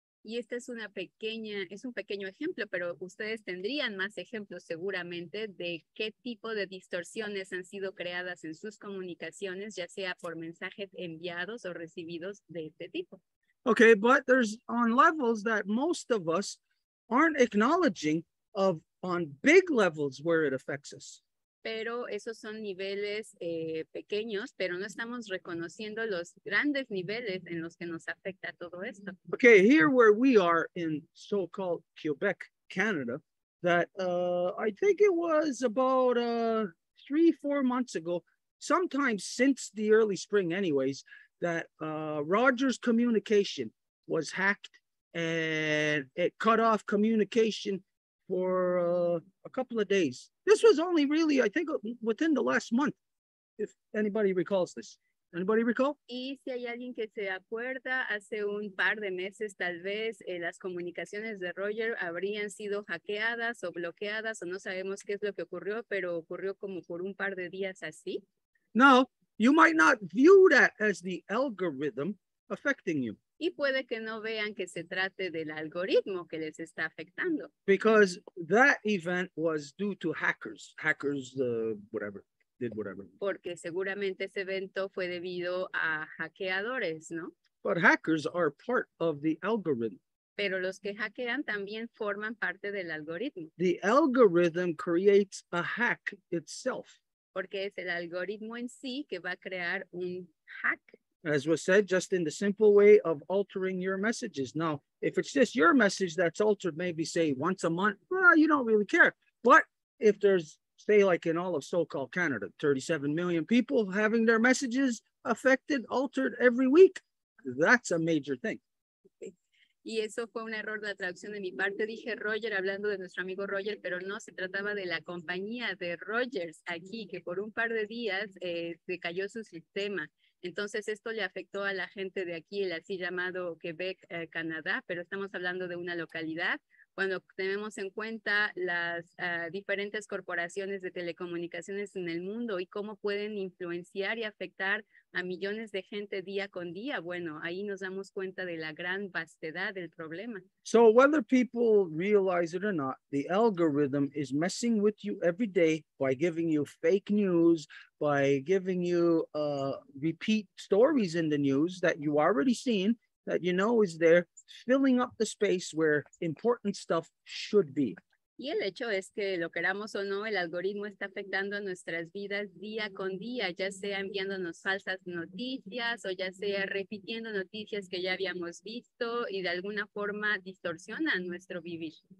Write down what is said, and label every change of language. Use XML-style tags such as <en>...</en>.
<es>Y esta es un pequeño ejemplo, pero ustedes tendrían más ejemplos seguramente de qué tipo de distorsiones han sido creadas en sus comunicaciones, ya sea por mensajes enviados o recibidos de este tipo.</es> <en>Okay, but there's on levels that most of us aren't acknowledging of on big levels where it affects us.</en> <es>Pero esos son niveles pequeños, pero no estamos reconociendo los grandes niveles en los que nos afecta todo esto.</es> <en>Okay, here where we are in so-called Quebec, Canada, that I think it was about 3-4 months ago, sometime since the early spring anyways, that Rogers Communication was hacked and it cut off communication for a couple of days. This was only really, I think, within the last month, if anybody recalls this. Anybody recall?</en> <es>Y si hay alguien que se acuerda, hace un par de meses tal vez las comunicaciones de Roger habrían sido hackeadas o bloqueadas o no sabemos qué es lo que ocurrió, pero ocurrió como por un par de días así.</es> <en>Now, you might not view that as the algorithm affecting you.</en> <es>Y puede que no vean que se trate del algoritmo que les está afectando.</es> <en>Because that event was due to hackers. Hackers, did whatever.</en> <es>Porque seguramente ese evento fue debido a hackeadores, ¿no?</es> <en>But hackers are part of the algorithm.</en> <es>Pero los que hackean también forman parte del algoritmo.</es> <en>The algorithm creates a hack itself.</en> <es>Porque es el algoritmo en sí que va a crear un hack.</es> <en>As was said, just in the simple way of altering your messages. Now, if it's just your message that's altered, maybe say once a month, well, you don't really care. But if there's, say like in all of so-called Canada, 37 million people having their messages affected, altered every week, that's a major thing.</en> <es>Y eso fue un error de la traducción de mi parte. Dije Roger, hablando de nuestro amigo Roger, pero no, se trataba de la compañía de Rogers aquí, que por un par de días se cayó su sistema. Entonces esto le afectó a la gente de aquí, el así llamado Quebec, Canadá, pero estamos hablando de una localidad. Cuando tenemos en cuenta las diferentes corporaciones de telecomunicaciones en el mundo y cómo pueden influenciar y afectar a millones de gente día con día, bueno, ahí nos damos cuenta de la gran vastedad del problema.</es> <en>So whether people realize it or not, the algorithm is messing with you every day by giving you fake news, by giving you repeat stories in the news that you already seen, that you know is there, filling up the space where important stuff should be.</en> <es>Y el hecho es que lo queramos o no, el algoritmo está afectando nuestras vidas día con día, ya sea enviándonos falsas noticias o ya sea repitiendo noticias que ya habíamos visto y de alguna forma distorsionan nuestro vivir.</es>